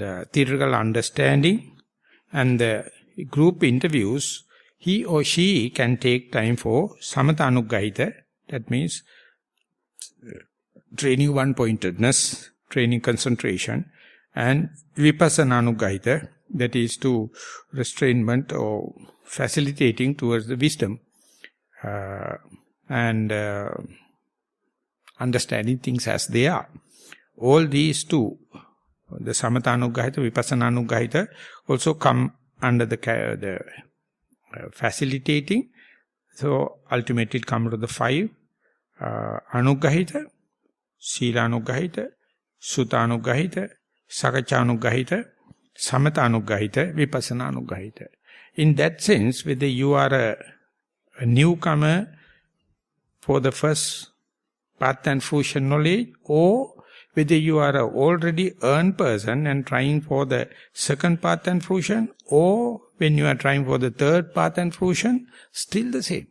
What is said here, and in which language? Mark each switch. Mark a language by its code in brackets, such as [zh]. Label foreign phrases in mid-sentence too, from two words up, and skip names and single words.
[en] theoretical understanding and the group interviews, he or she can take time for [pi] Samatha Anuggahita, [en] that means training one-pointedness, training concentration, and [pi] Vipassana Anuggahita, [en] that is to restrainment or facilitating towards the wisdom and understanding things as they are. all these two, the [pi] Samatha Anuggahita, Vipassana Anuggahita, [en] also come under the facilitating. So ultimately it comes to the 5 [pi] Anuggahita, Sila Anuggahita, Sutta Anuggahita, Sakacca Anuggahita, Samatha Anuggahita, Vipassana Anuggahita. [en] In that sense, whether you are a newcomer for the first path and fruition knowledge, or whether you are an already earned person and trying for the second path and fruition, or when you are trying for the third path and fruition, still the same.